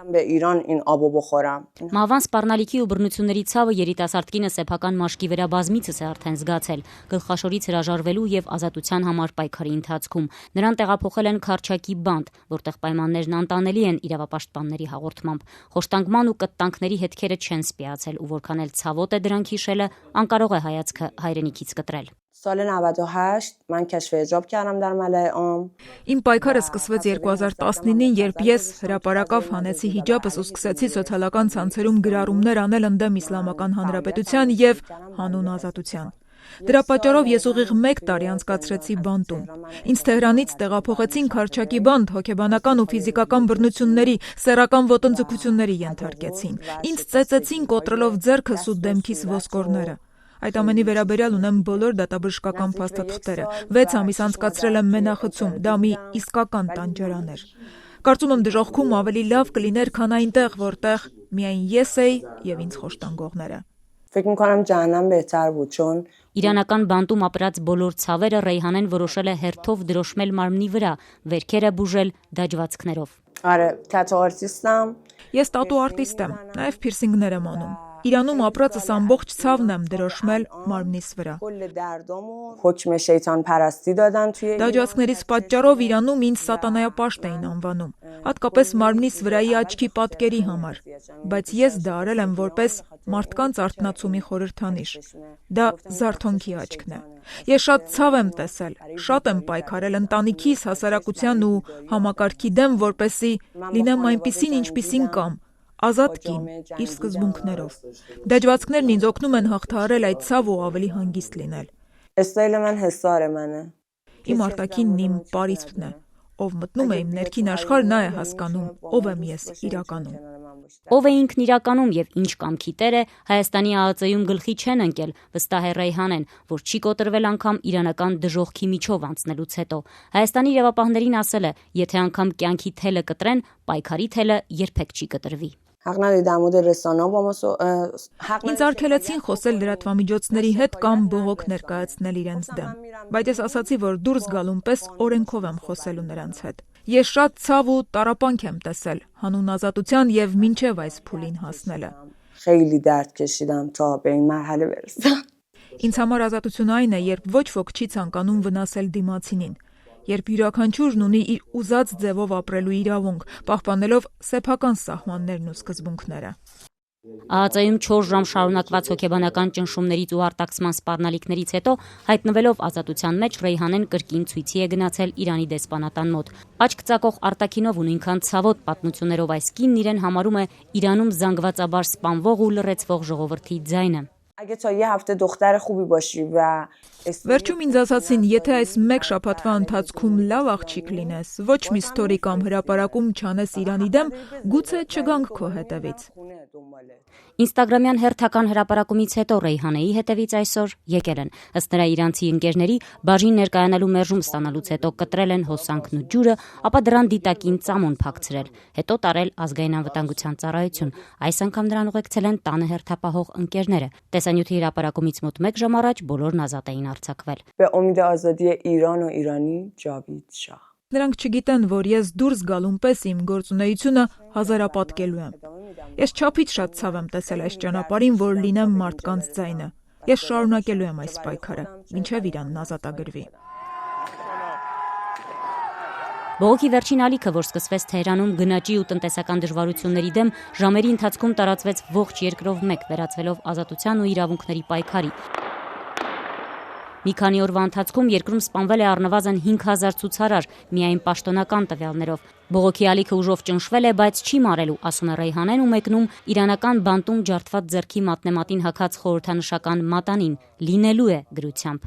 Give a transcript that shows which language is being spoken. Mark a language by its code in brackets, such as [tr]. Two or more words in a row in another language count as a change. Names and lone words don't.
[hy] Մահվան սպառնալիքի ու բռնությունների ցավը երիտասարդ կինը սեփական մաշկի վրա բազմիցս է արդեն զգացել, գլխաշորից հրաժարվելու եւ ազատության համար պայքարի ընթացքում։ Նրան տեղափոխել են Քարչակի բանտ, որտեղ պայմաններն անտանելի են իրավապաշտպանների հաղորդմամբ։ Խոշտանգման ու կտտանքների հետքերը չեն սպիացել ու որքան էլ ցավոտ է դրանք հիշելը, անկարող է հայացքը հայրենիքից կտրել։ [fa] سال 98 من کشف حجاب کردم در ملأ عام. [hy] Իմ պայքարը սկսվեց 2019-ին, երբ ես հրապարակավ հանեցի հիջաբս ու սկսեցի սոցիալական ցանցերում գրառումներ անել ընդդեմ Իսլամական Հանրապետության եւ հանուն ազատության։ Դրա պատճառով ես ուղիղ 1 տարի անցկացրեցի բանտում։ Ինձ Թեհրանից տեղափոխեցին Քարչակի բանտ, հոգեբանական ու ֆիզիկական բռնությունների, սեռական ոտնձգությունների ենթարկեցին։ Ինձ ծեծեցին կոտրելով ձեռքս ու դեմքիս ոսկորները։ Այդ ամենի վերաբերյալ ունեմ բոլոր դատաբժշկական փաստաթղթերը։ 6 ամիս անցկացրել եմ մենախցում, դա մի իսկական տանջարան էր։ Կարծում եմ դժոխքում ավելի լավ կլիներ, քան այնտեղ, որտեղ միայն ես էի եւ ինձ խոշտանգողները։ [fa] فکر می‌کنم جهنم بهتر بود چون [hy] Իրանական բանտում ապրած բոլոր ցավերը Ռեյհանեն որոշել է հերթով դրոշմել մարմնի վրա, վերքերը բուժել դաջվածքներով։ [fa] آره تتو آرتیستم. [hy] Ես տատու արտիստ եմ, նաև փիրսինգներ եմ անում։ Իրանում ապրածս ամբողջ ցավն եմ դրոշմել մարմնիս վրա։ [fa] حکم شیطان پرستی دادن توی [hy] Դաջվածքներից պատճառով Իրանում ինձ սատանայապաշտ էին անվանում, հատկապես մարմնիս վրայի աչքի պատկերի համար, բայց ես դա արել եմ որպես մարդկանց արթնացումի խորհրդանիշ։ Դա զարթոնքի աչքն է։ Ես շատ ցավ եմ տեսել, շատ եմ պայքարել ընտանիքիս, հասարակության ու համակարգի դեմ, որպեսզի լինեմ այնպիսին, ինչպիսին կամ ազատ կին, իր սկզբունքներով։ Դաջվածքներն ինձ օգնում են հաղթահարել այդ ցավ ու ավելի հանգիստ լինել։ [fa] استایل من حسار منه. [hy] Իմ արտաքինն իմ պարիսպն է, ով մտնում է իմ ներքին աշխարհ, նա է հասկանում, ով եմ ես իրականում։ Ով է ինքն իրականում եւ ինչ կամքի տեր է, Հայաստանի ԱԱԾ-ում գլխի չեն ընկել, վստահ է Ռեյհանեն, որ չի կոտրվել անգամ իրանական դժոխքի միջով անցնելուց հետո։ Հայաստանի իրավապահներին ասել է, եթե անգամ կյանքի թելը կտրեն, պայքարի թելը երբեք չի կտրվի։ [fa] حق نداری در مورد رسانه‌ها با ما [hy] Ինձ արգելեցին խոսել լրատվամիջոցների հետ կամ բողոք ներկայացնել իրենց դեմ, բայց ես ասացի, որ դուրս գալուն պես օրենքով եմ խոսելու նրանց հետ։ Ես շատ ցավ ու տառապանք եմ տեսել հանուն ազատության եւ մինչեւ այս փուլին հասնելը։ [fa] خیلی درد کشیدم تا به این مرحله برسم. [hy] Ինձ համար ազատություն այն է, երբ ոչ ոք չի ցանկանում վնասել դիմացինին, երբ յուրաքանչյուրն ունի իր ուզած ձևով ապրելու իրավունք, պահպանելով սեփական սահմաններն ու սկզբունքները։ ԱԱԾ-ում 4 ժամ շարունակված հոգեբանական ճնշումներից ու արտաքսման սպառնալիքներից հետո հայտնվելով ազատության մեջ Ռեյհանեն կրկին ցույցի է գնացել Իրանի դեսպանատան մոտ։ Աչք ծակող արտաքինով ու նույնքան ցավոտ պատմություններով այս կինն իրեն համարում է Իրանում զանգվածաբար սպանվող ու լռեցվող ժողովրդի ձայնը։ [fa] اگه تا یه هفته دختر خوبی باشی و [hy] Վերջում ինձ ասացին, եթե այս 1 շաբաթվա ընթացքում լավ աղջիկ լինես, ոչ մի ստորի կամ հրապարակում չանես Իրանի դեմ, գուցե չգանք քո հետևից։ Ինստագրամյան հերթական հրապարակումից հետո Ռեյհանեի հետևից այսօր եկել են։ Ըստ նրա իրանցի ընկերների բաժին ներկայանալու մերժում ստանալուց հետո կտրել են հոսանքն ու ջուրը, ապա դրան դիտակին ծամոն փակցրել, հետո տարել ազգային անվտանգության ծառայություն։ Այս անգամ նրան ուղեկցել են տանը հերթապահող ընկերները։ Տեսանյութի հրապարակումից մոտ 1 ժամ առաջ բոլորն ազատ էին արձակվել։ [fa] به امید آزادی ایران و ایرانی جاوید شاه. [hy] Նրանք չգիտեն, որ ես դուրս գալուն պես իմ գործունեությունը հազարապատկելու եմ։ Ես չափից շատ ցավ եմ տեսել այս ճանապարհին, որ լինեմ մարդկանց ձայնը։ Ես շարունակելու եմ այս պայքարը, մինչև Իրանն ազատագրվի։ Բողոքի վերջին ալիքը, որ սկսվեց Թեհրանում գնաճի ու տնտեսական դժվարությունների դեմ, ժամերի ընթացքում տարածվեց ողջ երկրով մեկ, վերածվելով ազատության ու իրավունքների պայքարի։ Մի քանի օրվա ընթացքում երկրում սպանվել է առնվազն 5000 ցուցարար, միայն պաշտոնական տվյալներով։ Բողոքի ալիքը ուժով ճնշվել է, բայց չի մարելու, ասում է Ռեյհանեն ու մեկնում իրանական բանտում ջարդված ձեռքի մատնեմատին հագած խորհրդանշական մատանին, լինելու է գրությամբ։